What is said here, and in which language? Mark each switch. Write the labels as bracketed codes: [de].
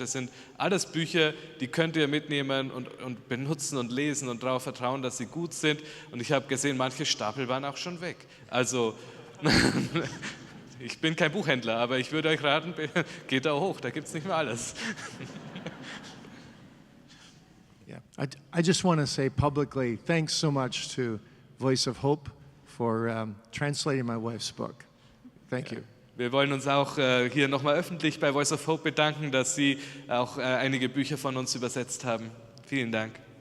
[de] Das sind alles Bücher, die könnt ihr mitnehmen und benutzen und lesen und darauf vertrauen, dass sie gut sind. Und ich habe gesehen, manche Stapel waren auch schon weg. Also, ich bin kein Buchhändler, aber ich würde euch raten, geht da hoch, da gibt es nicht mehr alles. [en] Yeah, I just want to say publicly, thanks so much to Voice of Hope for translating my wife's book. Thank you. [de] Wir wollen uns auch hier nochmal öffentlich bei Voice of Hope bedanken, dass Sie auch einige Bücher von uns übersetzt haben. Vielen Dank.